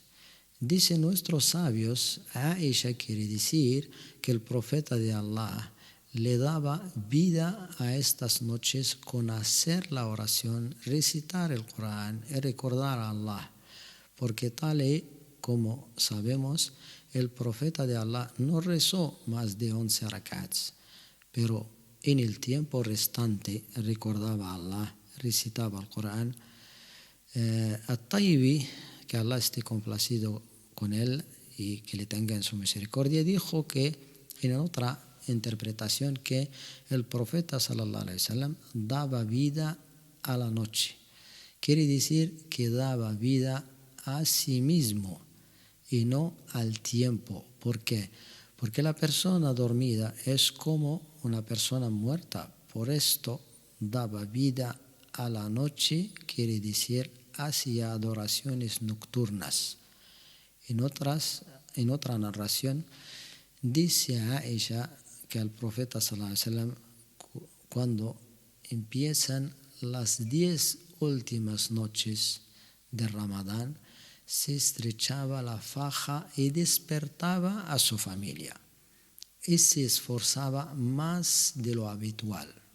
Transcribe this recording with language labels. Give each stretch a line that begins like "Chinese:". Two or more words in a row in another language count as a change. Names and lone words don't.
Spanish: Dicen nuestros sabios, Aisha quiere decir que el profeta de Allah le daba vida a estas noches con hacer la oración, recitar el Corán y recordar a Allah, porque tal y como sabemos el profeta de Allah no rezó más de 11 rakats, pero en el tiempo restante recordaba a Allah, recitaba el Corán. At-Tayyibi, que Allah esté complacido con él y que le tenga en su misericordia, dijo que en otra interpretación que el profeta
Arabic: صلى الله عليه وسلم
Spanish: daba vida a la noche. Quiere decir que daba vida a sí mismo y no al tiempo. ¿Por qué? Porque la persona dormida es como una persona muerta. Por esto daba vida a la noche, quiere decir hacia adoraciones nocturnas. En otra narración dice a Aisha que al profeta
Arabic: صلى الله عليه وسلم,
Spanish: cuando empiezan las 10 últimas noches de Ramadán, se estrechaba la faja y despertaba a su familia y se esforzaba más de lo habitual.